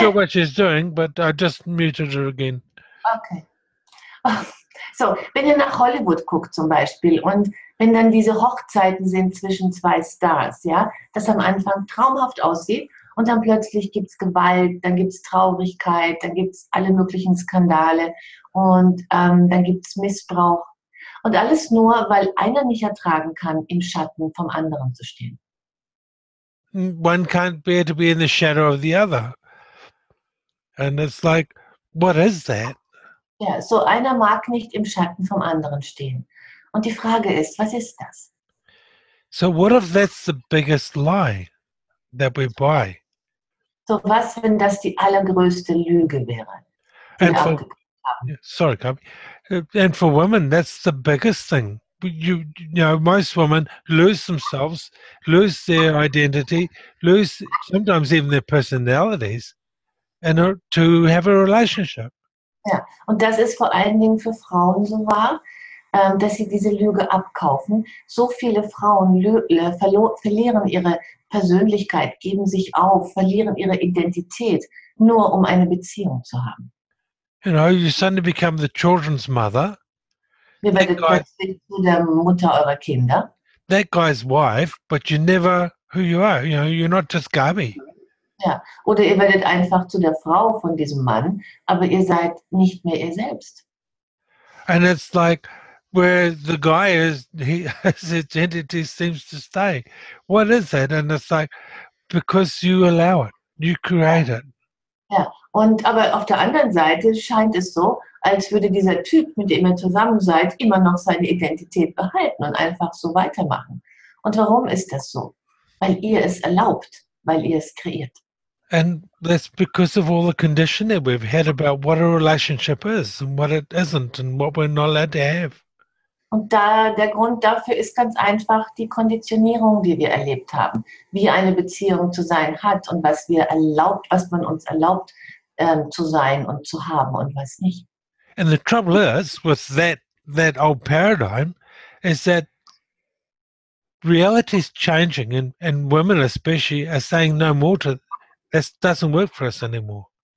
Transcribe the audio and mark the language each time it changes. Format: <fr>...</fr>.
<en>sure what she's doing, but I just muted her again. Okay.</en> <de>So, wenn ihr nach Hollywood guckt zum Beispiel und wenn dann diese Hochzeiten sind zwischen 2 Stars, ja, das am Anfang traumhaft aussieht und dann plötzlich gibt es Gewalt, dann gibt es Traurigkeit, dann gibt es alle möglichen Skandale und dann gibt es Missbrauch und alles nur, weil einer nicht ertragen kann, im Schatten vom anderen zu stehen.</de> <en>One can't bear to be in the shadow of the other. And it's like, what is that?</en> <de>Ja, so einer mag nicht im Schatten vom anderen stehen. Und die Frage ist, was ist das?</de> <en>So what if that's the biggest lie that we buy?</en> <de>So was, wenn das die allergrößte Lüge wäre?</de> <en>And sorry, Kabi. And for women, that's the biggest thing. You know, most women lose themselves, lose their identity, lose sometimes even their personalities, in order to have a relationship.</en> <de>Ja, und das ist vor allen Dingen für Frauen so wahr, dass sie diese Lüge abkaufen. So viele Frauen verlieren ihre Persönlichkeit, geben sich auf, verlieren ihre Identität, nur um eine Beziehung zu haben.</de> <en>You know, you suddenly become the children's mother.</en> <de>Ihr werdet plötzlich zu der Mutter eurer Kinder.</de> <en>That guy's wife, but you're never who you are. You know, you're not just Gabi.</en> <de>Ja, oder ihr werdet einfach zu der Frau von diesem Mann, aber ihr seid nicht mehr ihr selbst.</de> <en>And it's like where the guy is, his identity seems to stay. What is that? And it's like, because you allow it, you create it.</en> <de>Ja, aber auf der anderen Seite scheint es so, als würde dieser Typ, mit dem ihr zusammen seid, immer noch seine Identität behalten und einfach so weitermachen. Und warum ist das so? Weil ihr es erlaubt, weil ihr es kreiert.</de> <en>And that's because of all the conditioning we've had about what a relationship is and what it isn't and what we're not allowed to have.</en> <de>Und der Grund dafür ist ganz einfach die Konditionierung, die wir erlebt haben, wie eine Beziehung zu sein hat und was man uns erlaubt zu sein und zu haben und was nicht.</de> <en>And the trouble is with that old paradigm is that reality is changing and women especially are saying no more to this doesn't work for us anymore.</en>